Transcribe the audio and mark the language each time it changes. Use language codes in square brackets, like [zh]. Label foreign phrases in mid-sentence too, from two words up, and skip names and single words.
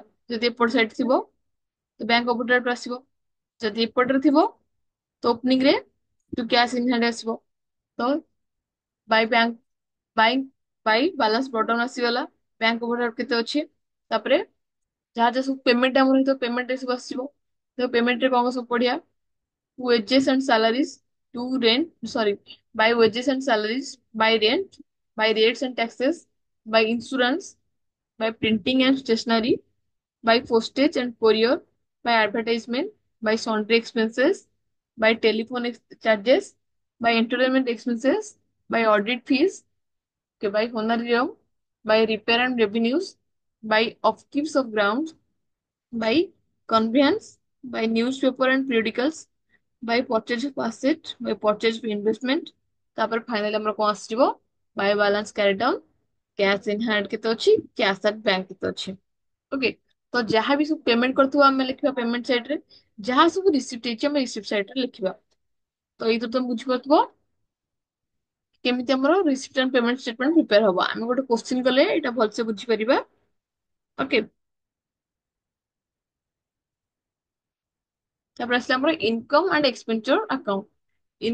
[or] ଯଦି ଏପଟ ସାଇଡ ଥିବ ତ ବ୍ୟାଙ୍କ ଅଫ ବରୋଦାକୁ ଆସିବ, ଯଦି ଏପଟରେ ଥିବ ତ ଓପନିଂ ରେ [en] to cash in hand [or] ଆସିବ। ତ [en] by bank by by balance brought down [or] ଆସିଗଲା, ବ୍ୟାଙ୍କ ଅଫ ବରୋଦା କେତେ ଅଛି। ତାପରେ ଯାହା ଯାହା ସବୁ ପେମେଣ୍ଟ ଆମର ହେଇଥିବ, ପେମେଣ୍ଟ ରେ ସବୁ ଆସିବ। ତ ପେମେଣ୍ଟ ରେ କଣ ସବୁ ପଢିଆ, [en] wages and salaries, to rent, sorry, by wages and salaries, by rent, by rates and taxes, by insurance, by printing and stationery, by postage and courier, by advertisement, by sundry expenses, by charges, by entertainment expenses, by audit fees, okay, by honorarium, by repair and revenues, by upkeeps of grounds, by conveyance, by newspaper and periodicals, by purchase of asset, by purchase of investment। [or] ତାପରେ ଫାଇନାଲି ଆମର କଣ ଆସିଯିବ? [en] by balance carried down, cash in hand [or] କେତେ ଅଛି, [en] cash at bank [or] କେତେ ଅଛି। ଓକେ, ତ ଯାହା ବି ସବୁ ପେମେଣ୍ଟ କରିଥିବ ଆମେ ଲେଖିବା [en] payment sideରେ, [or] ଯାହା ସବୁ ରିସିପ୍ଟ ହେଇଛି ଆମେ [en] receipt sideରେ [or] ଲେଖିବା। ତ ଏଇଥିରୁ ତମେ ବୁଝିପାରୁଥିବ କେମିତି ଆମର [en] receipt and payment statement [or] ପ୍ରିପେୟାର ହବ। ଆମେ ଗୋଟେ କୋଶ୍ଚିନ୍ କଲେ ଏଇଟା ଭଲସେ ବୁଝିପାରିବା। ଓକେ, ତାପରେ ଆସିଲା ଆମର [en] income and expenditure account.